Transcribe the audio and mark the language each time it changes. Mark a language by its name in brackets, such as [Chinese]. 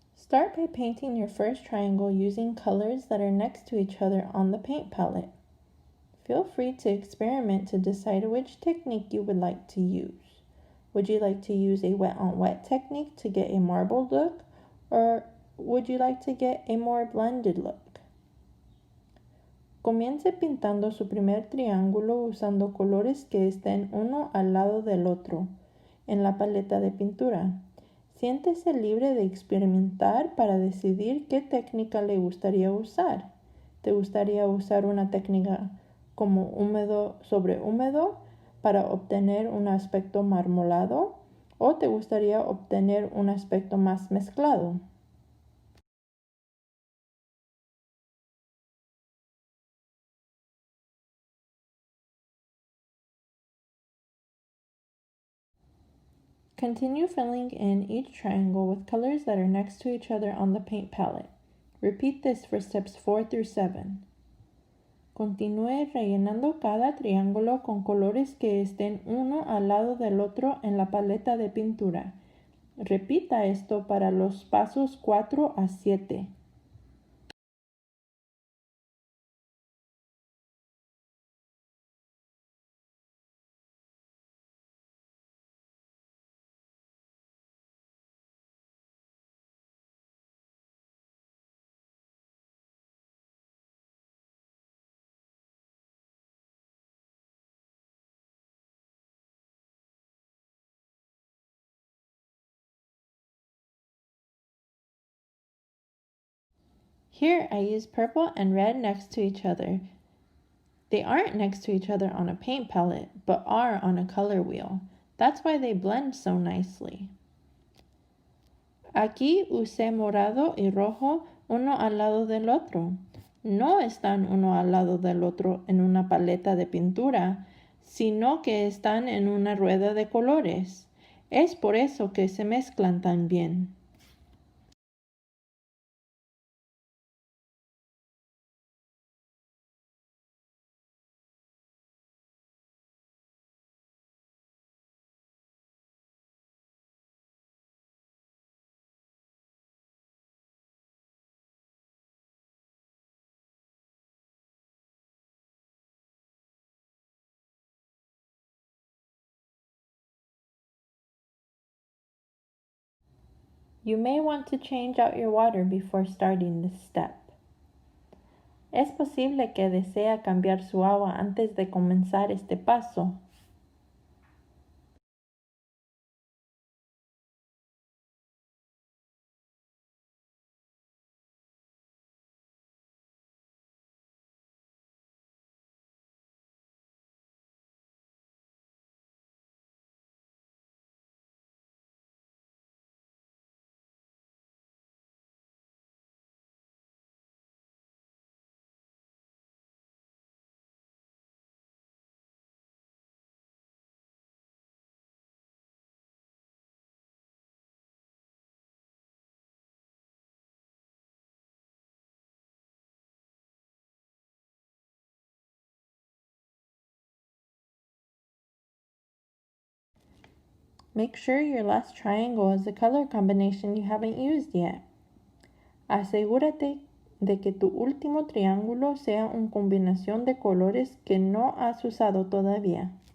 [English] Start by painting your first triangle using colors that are next to each other on the paint palette. Feel free to experiment to decide which technique you would like to use. Would you like to use a wet-on-wet technique to get a marbled look, or would you like to get a more blended look? [Spanish] Comience pintando su primer triángulo usando colores que estén uno al lado del otro en la paleta de pintura. Siéntese libre de experimentar para decidir qué técnica le gustaría usar. ¿Te gustaría usar una técnica como húmedo sobre húmedo para obtener un aspecto marmolado, o te gustaría obtener un aspecto más mezclado? [English] Continue filling in each triangle with colors that are next to each other on the paint palette. Repeat this for steps 4 through 7. [Spanish] Continúe rellenando cada triángulo con colores que estén uno al lado del otro en la paleta de pintura. Repita esto para los pasos 4 a 7. [English] Here I use purple and red next to each other. They aren't next to each other on a paint palette, but are on a color wheel. That's why they blend so nicely. [Spanish] Aquí usé morado y rojo uno al lado del otro. No están uno al lado del otro en una paleta de pintura, sino que están en una rueda de colores. Es por eso que se mezclan tan bien. [English] You may want to change out your water before starting this step. [Spanish] Es posible que desea cambiar su agua antes de comenzar este paso. [English] Make sure your last triangle is a color combination you haven't used yet. [Spanish] Asegúrate de que tu último triángulo sea una combinación de colores que no has usado todavía.